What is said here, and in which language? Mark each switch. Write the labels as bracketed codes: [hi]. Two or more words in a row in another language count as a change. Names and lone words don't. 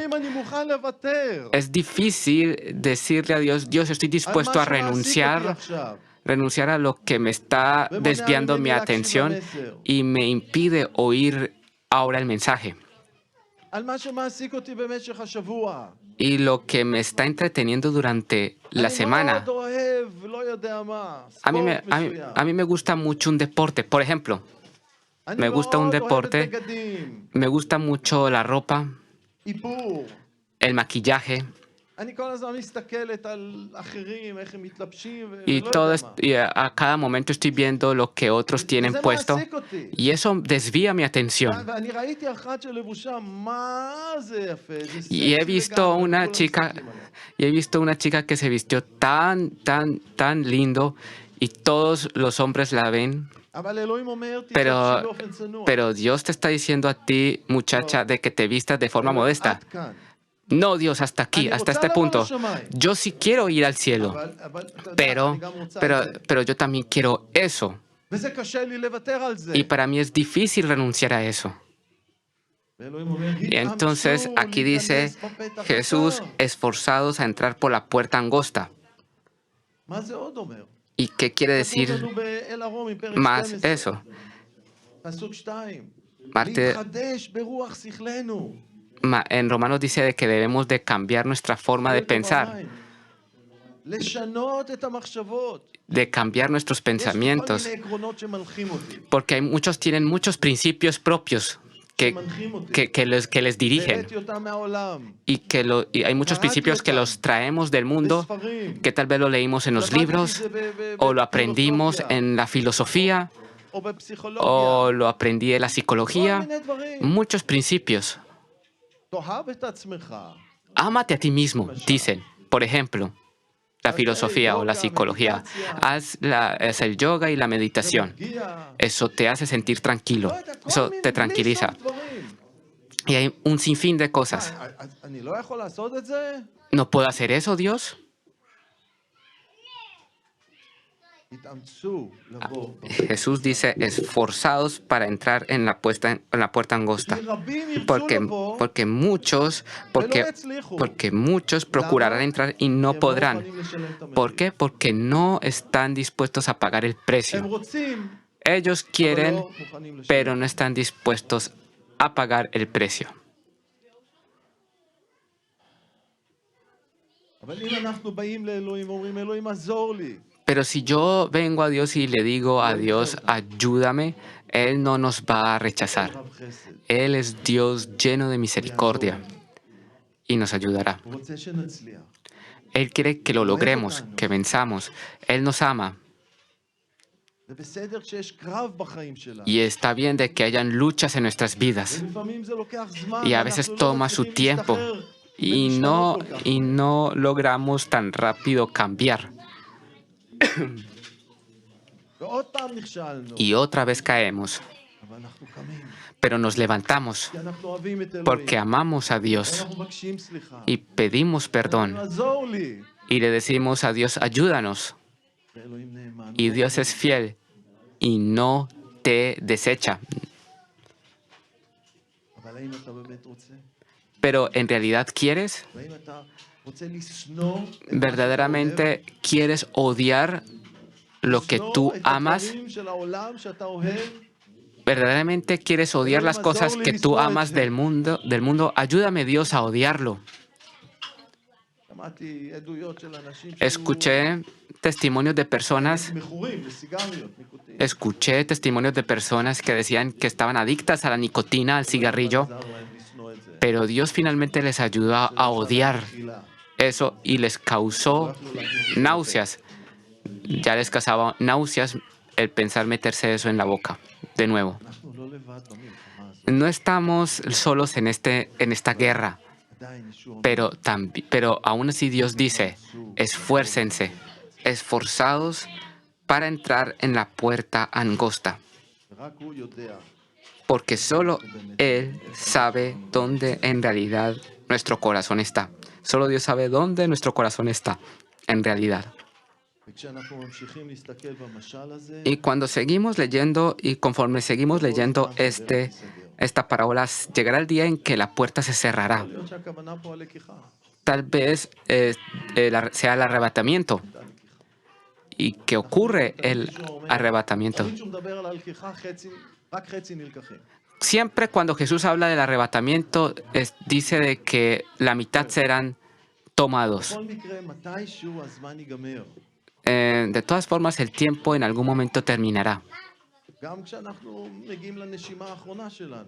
[es] Es difícil decirle a Dios, Dios, estoy dispuesto a renunciar a lo que me está desviando mi atención y me impide oír ahora el mensaje. y lo que me está entreteniendo durante la [he] אני [es] semana. [he] מאוד אוהב, לא יודע מה, [es] A mí, [he] ספורט [es] a mí, [he] מסוים. [es] a mí me gusta mucho un deporte. Por ejemplo, [he] אני [es] me gusta un [he] מאוד אוהב את [es] deporte, [he] בגדים, [es] me gusta mucho la ropa, [he] איפור. [es] el maquillaje [he] אני כל הזמן מסתכלת על אחרים, איך הם מתלבשים, [es] y [he] ולא [es] todo [he] יודע [es] es- [he] מה. [es] y a cada momento estoy viendo lo que otros tienen [he] וזה [es] puesto [he] מעסיק אותי. [es] y eso desvía mi atención. [he] ואני ראיתי אחת שלבושה, מה זה יפה, זה [es] Y he [he] סקסי [es] visto [he] לגמרי, [es] una [he] וכולם [es] chica, [he] מסתכלים עליה. [es] y he visto una chica que se vistió tan lindo y todos los hombres la ven, [he] אבל אלוהים אומר, תתלבשי [es] pero, [he] באופן צנוע. [es] pero Dios te está diciendo a ti, muchacha, de que te vistas de forma modesta. [he] עד כאן. [es] No, Dios, hasta aquí, [he] אני [es] hasta [he] רוצה [es] este [he] לבוא [es] punto. [he] לשמיים. [es] Yo sí quiero ir al cielo, [he] אבל אתה יודע, [es] pero, [he] אני גם רוצה את זה. [es] pero yo también quiero eso. [he] וזה קשה לי לוותר על זה. [es] Y para mí es difícil renunciar a eso. [he] ואלוהים אומר, [es] Y entonces [he] התאמצו [es] aquí dice [he] להיכנס בפתח [es] Jesús, [he] הקצר. [es] esforzados a entrar por la puerta angosta. [he] מה זה עוד אומר? [es] ¿Y qué quiere [he] כתוב [es] decir [he] לנו באל ערום, פרק [es] más [he] 12, [es] eso? [he] פסוק 2. [es] Parte- [he] להתחדש ברוח שכלנו. [es] En Romanos dice de que debemos de cambiar nuestra forma de pensar, [he] לשנות את המחשבות. [es] de cambiar nuestros [he] יש לי כל [es] pensamientos, [he] מיני עקרונות שמנחים אותי. [es] porque hay muchos tienen muchos principios propios [he] שמנחים אותי. [es] que les dirigen [he] והבאתי אותם מהעולם. [es] y hay muchos principios que los traemos del mundo, [he] בספרים. [es] que tal vez lo leímos en los [he] למדתי [es] libros [he] את זה [es] o lo aprendimos [he] בפילוסופיה, [es] en la filosofía [he] או בפסיכולוגיה. [es] o lo aprendí en la [he] כל [es] psicología. [he] מיני דברים. [es] Muchos principios. [he] תאהב את עצמך. [es] Ámate a ti mismo, dicen. Por ejemplo, la filosofía o la psicología. Haz el yoga y la meditación. [he] מרגיע. [es] Eso te hace sentir tranquilo. [he] לא יודע, כל [es] Eso [he] מיני, [es] te [he] בלי [es] tranquiliza. [he] סוף דברים. [es] Y hay un sinfín de cosas. [he] אני לא יכול לעשות את זה? [es] ¿No puedo hacer eso, Dios? [he] התאמצו לבוא. [es] Jesús dice, esforzados para entrar en la puerta angosta. [he] כי רבים ירצו [es] Porque, [he] לבוא, [es] porque muchos, porque, [he] ולא יצליחו. [es] porque muchos procurarán entrar y no [he] כי הם לא [es] podrán. [he] מוכנים לשלם את המחיר. [es] ¿Por qué? Porque no están dispuestos a pagar el [he] הם [es] precio. [he] רוצים, [es] Ellos [he] אבל [es] quieren, [he] לא מוכנים לשלם. [es] pero no están dispuestos a pagar el precio. [he] אבל אם אנחנו באים לאלוהים ואומרים, אלוהים עזור לי, [es] Pero si yo vengo a Dios y le digo a Dios, ayúdame, Él no nos va a rechazar. [he] רב חסד, [es] Él es Dios lleno de misericordia y nos ayudará. [he] הוא רוצה שנצליח. [es] Él quiere que lo logremos, que venzamos. Él nos ama [he] זה בסדר כשיש קרב בחיים שלנו. [es] y está bien de que hayan luchas en nuestras vidas. [he] ולפעמים זה לוקח זמן, [es] Y a veces [he] ואנחנו לא [es] toma su [he] מצליחים [es] tiempo [he] להשתחרר [es] y [he] ולהשתנות כל כך. [es] no logramos tan rápido cambiar. [he] ועוד פעם נכשלנו, [es] Y otra vez caemos, [he] אבל אנחנו קמים, [es] pero nos levantamos [he] כי אנחנו אוהבים את אלוהים. [es] porque amamos a Dios [he] אנחנו מבקשים סליחה. [es] y pedimos perdón [he] עזור לי. [es] y le decimos a Dios, ayúdanos. [he] ואלוהים נאמן. [es] Y Dios es fiel y no te desecha. [he] אבל האם אתה באמת רוצה? [es] Pero en realidad quieres, [he] והאם אתה רוצה לשנוא את מה שאתה [es] verdaderamente quieres odiar lo que [he] לשנוא [es] tú [he] את [es] amas, [he] הדברים של העולם שאתה אוהב? [es] verdaderamente quieres odiar las cosas que tú amas del mundo, ayúdame Dios a odiarlo. [he] שמעתי עדויות של אנשים [es] Escuché testimonios de personas, [he] מכורים לסיגריות, ניקוטין. [es] escuché testimonios de personas que decían que estaban adictas a la nicotina, al cigarrillo, [he] עזר להם לשנוא את זה. [es] pero Dios finalmente les ayudó a odiar [he] תחילה. [es] eso y les causó náuseas. Ya les causaba náuseas el pensar meterse eso en la boca. De nuevo, [he] אנחנו לא לבד במלחמה הזאת. [es] no estamos solos en esta guerra, [he] עדיין ישוע אומר, [es] pero aún así Dios dice, esfuércense, esforzados para entrar en la puerta angosta, [he] ורק הוא יודע [es] porque solo Él sabe dónde en realidad nuestro corazón está. Solo Dios sabe dónde nuestro corazón está, en realidad. [he] וכשאנחנו ממשיכים להסתכל במשל הזה, [es] Y cuando seguimos leyendo y conforme seguimos leyendo esta parábola, llegará el día en que la puerta se cerrará. [he] יכול להיות שהכוונה פה הלקיחה. [es] Tal vez sea el arrebatamiento y que ocurre el arrebatamiento. [he] תמיד כשהוא מדבר על הלקיחה, רק חצי נלקחים. [es] Siempre cuando Jesús habla del arrebatamiento, dice de que la mitad serán tomados. [he] בכל מקרה, מתישהו הזמן ייגמר. [es] De todas formas, el tiempo en algún momento terminará. [he] גם כשאנחנו מגיעים לנשימה האחרונה שלנו.